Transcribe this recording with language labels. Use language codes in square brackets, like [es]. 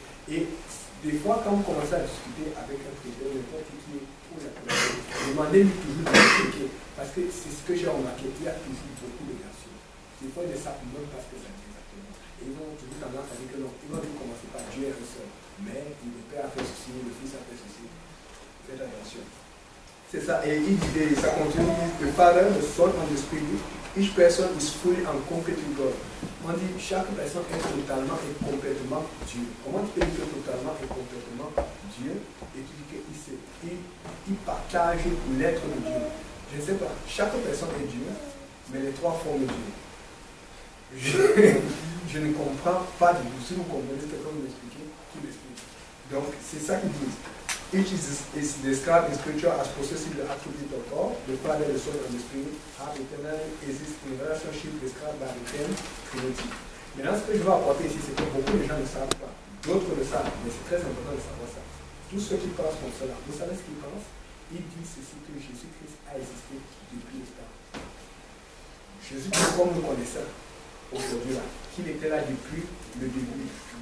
[fr] Et des fois, quand vous commencez à discuter avec un chrétien, n'importe qui est pour la chrétienne, demandez-lui toujours d'expliquer. Parce que c'est ce que j'ai remarqué, il y a toujours beaucoup de versions. Des fois, ils ne savent même pas ce que ça dit exactement. Et ils vont toujours tendance à dire que non, ils vont toujours commencer par Dieu est un seul. Mais le Père a fait ceci, le Fils a fait ceci. Faites attention. C'est ça. Et il dit, ça continue, [en] the Father, the Son and the Spirit, each person is fully and completely God. [fr] On On dit chaque personne est totalement et complètement Dieu. Comment tu peux dire que totalement et complètement Dieu et tu dis qu'il partage l'être de Dieu? Je ne sais pas, chaque personne est Dieu, mais les trois forment Dieu. Je ne comprends pas du tout. Si vous comprenez, quelqu'un vous l'expliquer, qui l'explique. Donc, c'est ça qu'ils disent. [en] Each is described in scripture as possessing the attribute of God, the Father, the Son, and the Spirit, have eternally exist in relationship described by the term Trinity. [fr] Maintenant, ce que je vais apporter ici, c'est que beaucoup de gens ne savent pas. D'autres le savent, mais c'est très important de savoir ça. Tous ceux qui pensent comme cela, vous savez ce qu'ils pensent? Ils disent ceci, que Jésus-Christ a existé depuis le temps. Jésus-Christ, comme nous connaissons aujourd'hui là, qu'il était là depuis le début.